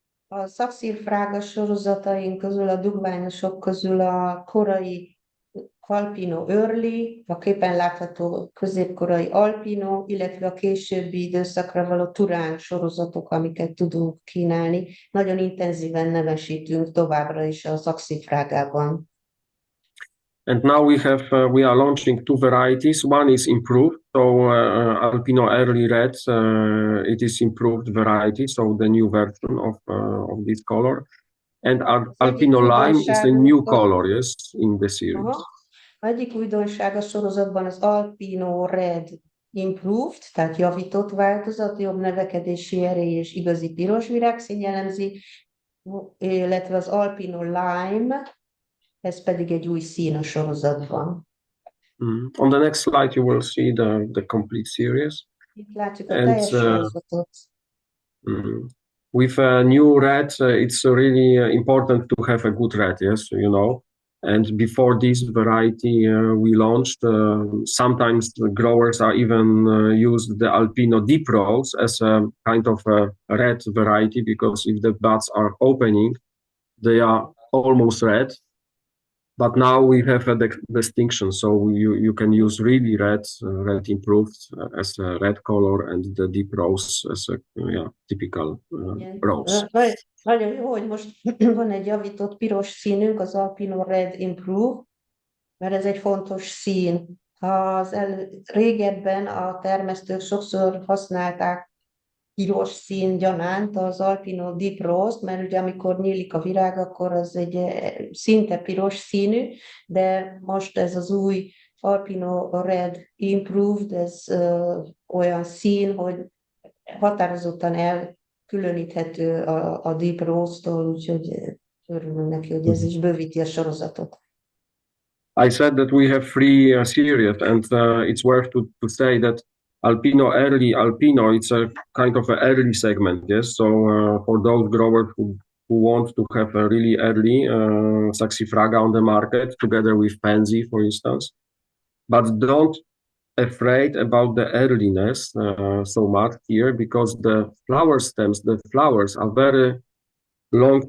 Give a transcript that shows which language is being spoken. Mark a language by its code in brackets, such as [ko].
[hu] A szakszírfrága sorozataink közül, a dugványosok közül a korai Alpino Early, a képen látható középkorai Alpino, illetve a későbbi időszakra való Turán sorozatok, amiket tudunk kínálni. Nagyon intenzíven nevesítünk továbbra is a szakszírfrágában. [en] And now we are launching two varieties. One is improved, so Alpino Early Red, it is improved variety, so the new version of this color. And Alpino Lime is a new color, yes, in the series. Aha. [hu] Egyik újdonság a sorozatban az Alpino Red Improved, tehát javított változat, jobb növekedési erély és igazi piros virágszín jellemzi, illetve az Alpino Lime, ez pedig egy új szín a sorozatban. [en] On the next slide you will see the complete series. [hu] Itt látjuk a teljes sorozatot. [en] With a new red, it's really important to have a good red, yes, you know. And before this variety we launched, sometimes the growers are even used the Alpino Deep Rose as a kind of a red variety, because if the buds are opening, they are almost red. But now we have a distinction, so you can use really red improved as a red color, and the deep rose as a typical rose. [hu] Nagyon jó, hogy most van egy javított piros színünk, az Alpino Red Improve, mert ez egy fontos szín. Régebben a termesztők sokszor használták piros szín gyanánt az Alpino Deep Rose, mert ugye amikor nyílik a virág, akkor az egy szinte piros színű, de most ez az új Alpino Red Improved, ez olyan szín, hogy határozottan elkülöníthető a Deep Rose-tól, úgyhogy örülünk neki, hogy ez is bővíti a sorozatot. [en] I said that we have three series, and it's worth to say that Alpino Early Alpino, it's a kind of an early segment, yes. So for those growers who want to have a really early Saxifraga on the market, together with Pansy, for instance, but don't afraid about the earliness so much here, because the flower stems, the flowers are very long.